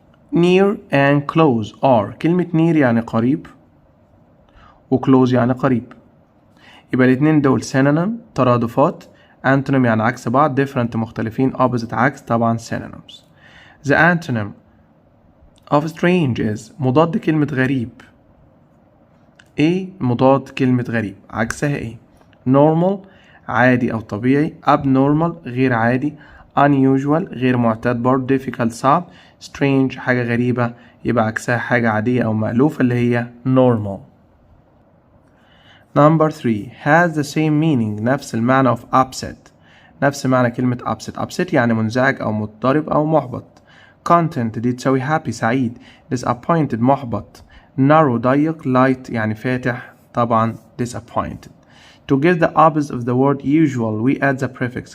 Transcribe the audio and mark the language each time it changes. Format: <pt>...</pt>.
<en>near and close are</en> <ar>كلمة near يعني قريب و close يعني قريب، يبقى الاتنين دول synonym ترادفات، antonym يعني عكس بعض، different مختلفين، opposite عكس طبعا synonyms.</ar> <en>the antonym of strange is</en> <ar>مضاد كلمة غريب. ايه مضاد كلمة غريب؟ عكسها ايه؟ normal عادي أو طبيعي، abnormal غير عادي، unusual غير معتاد برضه، difficult صعب، strange حاجة غريبة، يبقى عكسها حاجة عادية أو مألوفة اللي هي normal.</ar> <en>Number 3 has the same meaning</en> <ar>نفس المعنى</ar> <en>of upset.</en> <ar>نفس معنى كلمة upset يعني منزعج أو مضطرب أو محبط. content دي تساوي happy سعيد، disappointed محبط، narrow ضيق، light يعني فاتح طبعا disappointed.</ar> <en>To give the opposite of the word usual we add the prefix.</en>